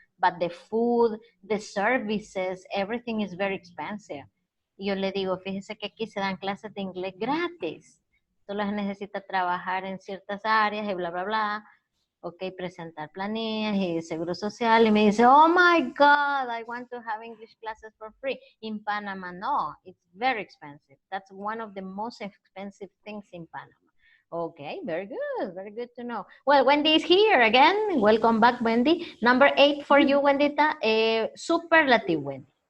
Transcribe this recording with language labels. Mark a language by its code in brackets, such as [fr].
[en] But the food, the services, everything is very expensive. [es] Y yo le digo, fíjese que aquí se dan clases de inglés gratis. Solo se necesita trabajar en ciertas áreas y bla, bla, bla. Ok, presentar planillas y seguro social. Y me dice, [en] oh my God, I want to have English classes for free. In Panama, no, it's very expensive. That's one of the most expensive things in Panama. Okay, very good to know. Well, Wendy is here again. Welcome back, Wendy. Number 8 for you, Wendita. Superlative, Wendy.